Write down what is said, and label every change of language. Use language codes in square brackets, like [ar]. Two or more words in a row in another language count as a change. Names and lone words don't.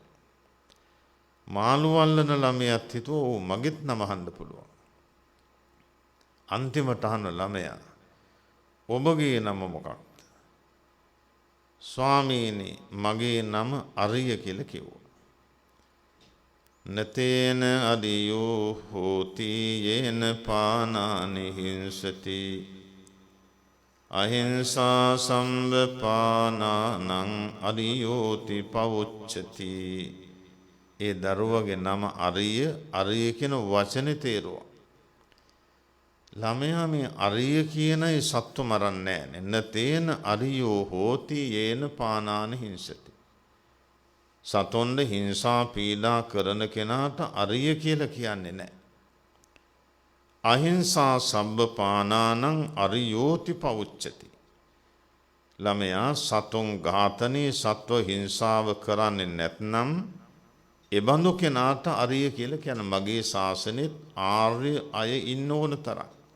[si] මාළු අල්ලන ළමයාත් හිතුවා ඔව් මගෙත් නම අහන්න පුළුවන්. අන්තිමට අහන ළමයා ඔබගේ නම මොකක්ද? ස්වාමීනි මගේ නම අරිය කියලා කිව්වා. [pi] නතේන අදියෝ හෝති යේන පානානි හිංසති අහිංසා සම්බපානානං අරියෝති පවුච්චති. [si] ඒ දරුවගේ නම අරිය කියන වචනේ තේරුවා. ළමයා මේ අරිය කියන ඒ සත්තු මරන්නේ නැහැ. [pi] නතේන අරියෝ හෝති යේන පානානි හිංසති. [si] සතොන්ද හිංසා පීඩා කරන කෙනාට අරිය කියලා කියන්නේ නැහැ. [pi] අහිංසා සබ්බපානානං අරියෝති පවුච්චති. [si] ළමයා සතුන් ඝාතනයේ සත්ව හිංසාව කරන්නේ නැත්නම් එබඳු කෙනාට අරිය කියලා කියන මගේ ශාසනෙත් ආර්ය අය ඉන්න ඕන තරම්.